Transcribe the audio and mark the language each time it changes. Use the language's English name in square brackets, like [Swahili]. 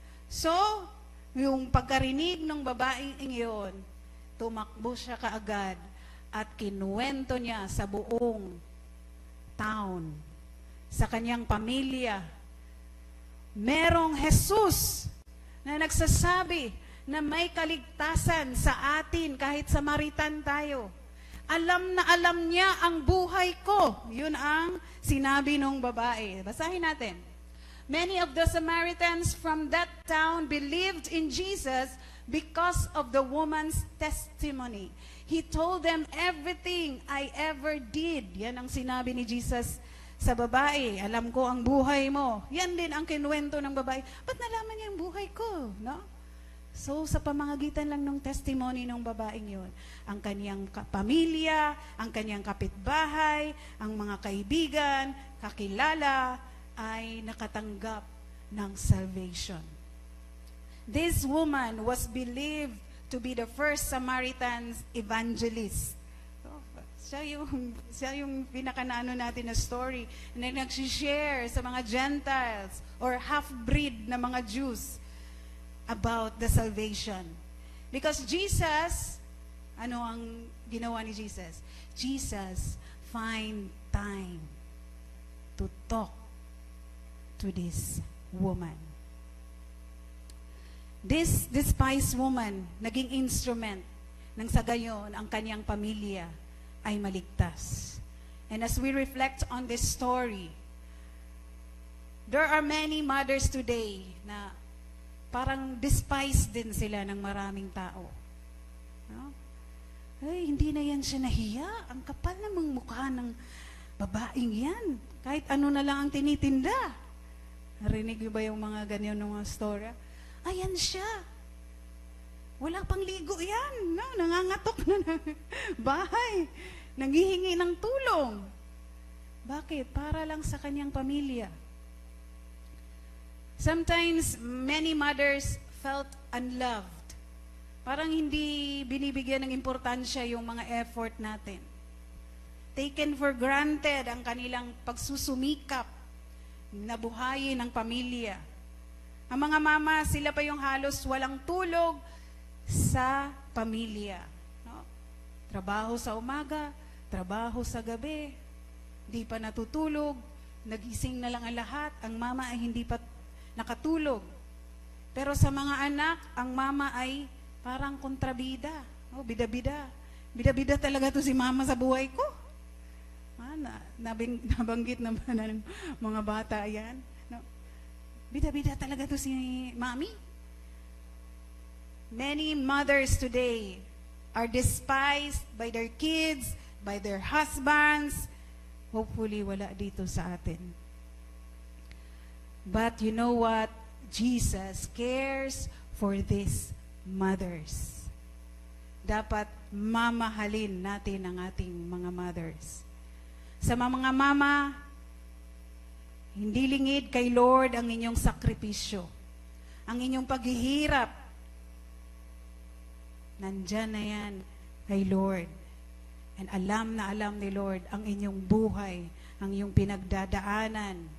[Filipino] So, yung pagkarinig ng babaeng iyon, tumakbo siya kaagad at kinuwento niya sa buong town, sa kanyang pamilya. Merong Jesus na nagsasabi na may kaligtasan sa atin kahit Samaritan tayo. Alam na alam niya ang buhay ko. Yun ang sinabi ng babae. Basahin natin. [English] Many of the Samaritans from that town believed in Jesus because of the woman's testimony. He told them everything I ever did. [Filipino] Yan ang sinabi ni Jesus sa babae. Alam ko ang buhay mo. Yan din ang kinuwento ng babae. Ba't nalaman niya ang buhay ko? No? So, sa pamamagitan lang ng testimony ng babaeng yun, ang kaniyang pamilya, ang kaniyang kapitbahay, ang mga kaibigan, kakilala, ay nakatanggap ng salvation. [English] This woman was believed to be the first Samaritan evangelist. [Filipino] So, siya yung pinakanaano natin na story na nagsishare sa mga Gentiles or half-breed na mga Jews about the salvation. [English] Because Jesus, [Filipino] ano ang ginawa ni Jesus? [English] Jesus find time to talk to this woman. This despised woman, [Filipino] naging instrument nang sa gayon ang kanyang pamilya ay maligtas. [English] And as we reflect on this story, there are many mothers today [Filipino] na parang despised din sila ng maraming tao. No? Ay, hindi na yan siya nahiya. Ang kapal namang mukha ng babaeng yan. Kahit ano na lang ang tinitinda. Narinig niyo ba yung mga ganyan ng mga story? Ayan siya. Wala pang ligo yan. No? Nangangatok na ng bahay. Nanghihingi ng tulong. Bakit? Para lang sa kanyang pamilya. [English] Sometimes, many mothers felt unloved. [Filipino] Parang hindi binibigyan ng importansya yung mga effort natin. [English] Taken for granted [Filipino] ang kanilang pagsusumikap na buhayin ng pamilya. Ang mga mama, sila pa yung halos walang tulog sa pamilya. No? Trabaho sa umaga, trabaho sa gabi, di pa natutulog, nagising na lang ang lahat, ang mama ay hindi pa nakatulog. Pero sa mga anak, ang mama ay parang kontrabida. Oh, bida-bida. Bida-bida talaga to si mama sa buhay ko. Nabanggit naman ng mga bata yan. No? Bida-bida talaga to si mami. [English] Many mothers today are despised by their kids, by their husbands. [Filipino] Hopefully, wala dito sa atin. [English] But you know what? Jesus cares for these mothers. [Filipino] Dapat mamahalin natin ang ating mga mothers. Sa mga mama, hindi lingid kay Lord ang inyong sakripisyo. Ang inyong paghihirap. Nandyan na yan kay Lord. And alam na alam ni Lord ang inyong buhay, ang inyong pinagdadaanan.